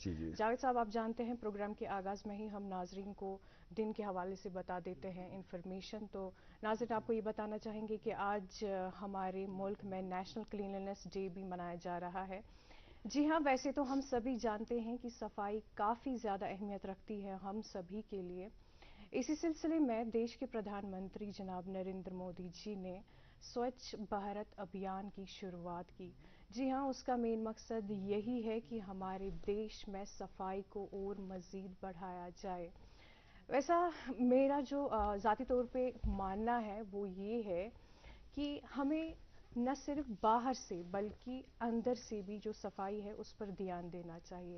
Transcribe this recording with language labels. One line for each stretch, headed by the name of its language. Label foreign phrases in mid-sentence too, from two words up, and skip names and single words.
Urdu: جاوید صاحب، آپ جانتے ہیں پروگرام کے آغاز میں ہی ہم ناظرین کو دن کے حوالے سے بتا دیتے ہیں انفارمیشن. تو ناظرین آپ کو یہ بتانا چاہیں گے کہ آج ہمارے ملک میں نیشنل کلینلنس ڈے بھی منایا جا رہا ہے. جی ہاں، ویسے تو ہم سبھی جانتے ہیں کہ صفائی کافی زیادہ اہمیت رکھتی ہے ہم سبھی کے لیے. اسی سلسلے میں دیش کے پردھان منتری جناب نریندر مودی جی نے سوچھ بھارت ابھیان کی شروعات کی. جی ہاں، اس کا مین مقصد یہی ہے کہ ہمارے دیش میں صفائی کو اور مزید بڑھایا جائے. ویسا میرا جو ذاتی طور پہ ماننا ہے وہ یہ ہے کہ ہمیں نہ صرف باہر سے بلکہ اندر سے بھی جو صفائی ہے اس پر دھیان دینا چاہیے.